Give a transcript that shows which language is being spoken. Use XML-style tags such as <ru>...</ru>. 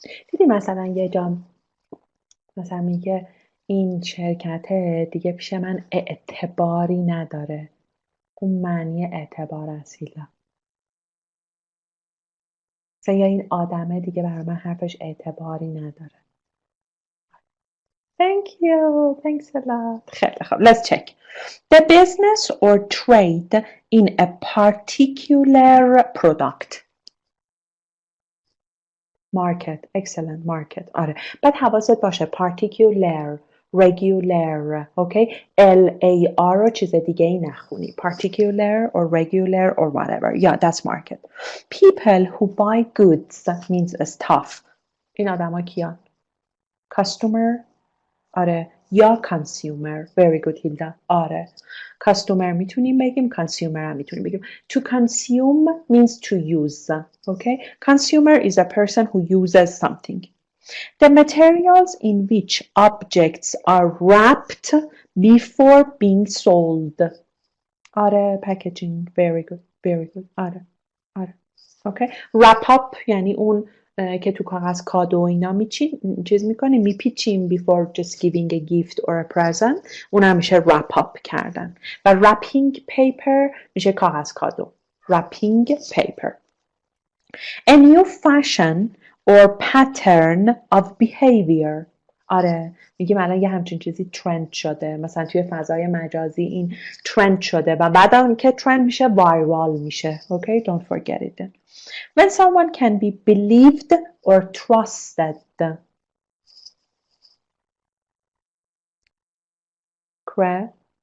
<fa>دیدی مثلا یه جا مثلا میگه این شرکت دیگه پیش من اعتباری نداره. اون معنی اعتبار است هیلا. مثلا یا این آدمه دیگه برای من حرفش اعتباری نداره.</fa> <en>Thank you. Thanks a lot.</en> <fa>خیلی خوب.</fa> <en>Let's check. The business or trade in a particular product. Market. Excellent. Market. آره. بعد حواست باشه. Particular. Regular. Okay.</en> <fa>L-A-R رو چیز دیگه ای نخونی.</fa> <en>Particular or regular or whatever. Yeah, that's market. People who buy goods. That means stuff.</en> <fa>این آدم ها کیان؟ Customer. آره. یا consumer.</fa> <en>Very good Hilda. آره.</en> <fa>Customer میتونیم بگیم. Consumer هم میتونیم بگیم.</fa> <en>To consume means to use. Okay. Consumer is a person who uses something. The materials in which objects are wrapped before being sold. آره. Packaging. Very good. Very good. آره. آره. Okay.</en> <fa>Wrap up یعنی اون که تو کاغذ کادو اینا چیز میکنیم میپیچیم</fa> <en>before just giving a gift or a present.</en> <fa>اون هم میشه wrap up کردن. و wrapping paper میشه کاغذ کادو.</fa> <en>Wrapping paper. A new fashion or pattern of behavior.</en> <fa>آره میگیم الان یه همچین چیزی ترند شده. مثلا توی فضای مجازی این ترند شده و بعدم که ترند میشه وایرال میشه.</fa> <en>Okay, don't forget it. When someone can be believed or trusted. Credibility.</en>